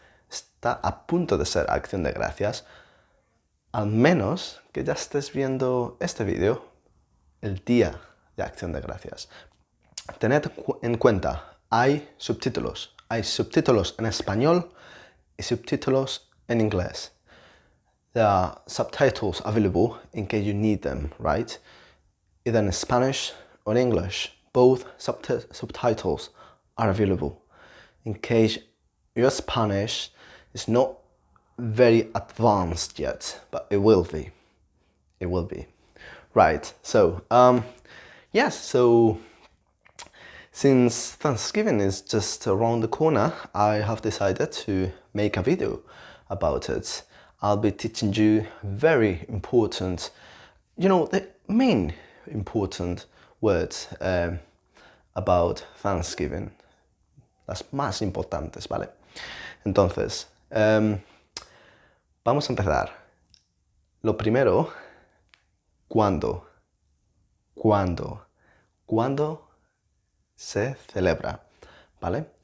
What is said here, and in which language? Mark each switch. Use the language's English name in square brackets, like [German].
[Spanish] Está a punto de ser acción de gracias, al menos que ya estés viendo este vídeo el día de acción de gracias. Tened en cuenta, hay subtítulos en español y subtítulos en inglés. [English] There are subtitles available in case you need them, right? Either in Spanish or English, both subtitles are available. In case your Spanish is not very advanced yet, but it will be. It will be. Right, so, yes, so since Thanksgiving is just around the corner, I have decided to make a video about it. I'll be teaching you very important, the main important words about Thanksgiving. [Spanish] Las más importantes, ¿vale? Entonces, vamos a empezar. Lo primero, ¿cuándo? ¿Cuándo? ¿Cuándo se celebra? ¿Vale?